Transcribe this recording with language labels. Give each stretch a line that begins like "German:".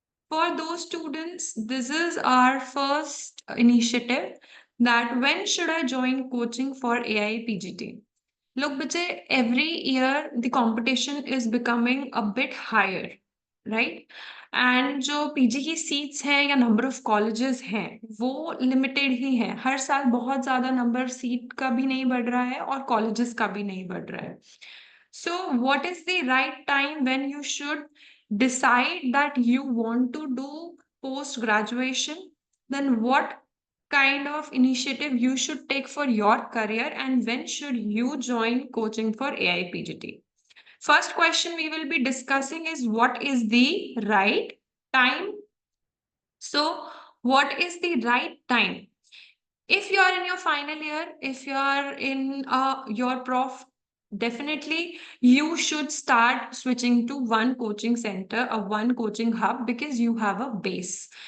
English: For those students, this is our first initiative that when should I join coaching for AI PGT? Look, Vijay, every year the competition is becoming a bit higher, right?
Hindi: And जो PG की seats हैं या number of colleges हैं वो limited ही है। हर साल बहुत ज्यादा नंबर सीट का भी नहीं बढ़ रहा है और कॉलेजेस का भी नहीं बढ़ रहा है।
English: So what is the right time when you should decide that you want to do post graduation? Then what kind of initiative you should take for your career, and when should you join coaching for AIPGT? First question we will be discussing is what is the right time? So what is the right time? If you are in your final year, if you are in your prof, definitely you should start switching to one coaching center, a one coaching hub, because you have a base.